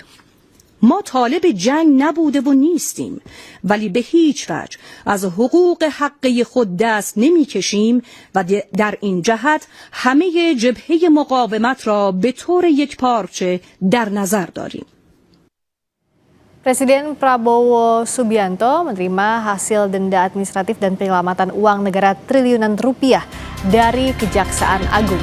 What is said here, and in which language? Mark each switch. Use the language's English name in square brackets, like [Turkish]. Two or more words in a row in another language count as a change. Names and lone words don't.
[Persian] ما طالب جنگ نبوده و نیستیم، ولی به هیچ وجه از حقوق حقه خود دست نمی کشیم و در این جهت همه جبهه مقاومت را به طور یکپارچه در نظر داریم. [Indonesian] Presiden Prabowo Subianto menerima hasil denda administratif dan penyelamatan uang negara triliunan rupiah dari Kejaksaan Agung.